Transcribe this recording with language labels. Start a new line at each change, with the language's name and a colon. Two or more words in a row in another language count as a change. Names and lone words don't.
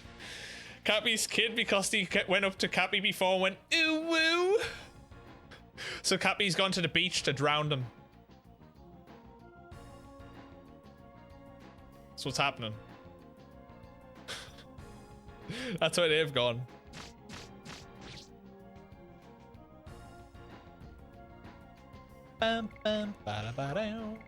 English: Cappy's kid, because he went up to Cappy before and went, ooh woo. So Cappy's gone to the beach to drown them. That's what's happening. That's where they've gone. Bam, bam, ba ba down.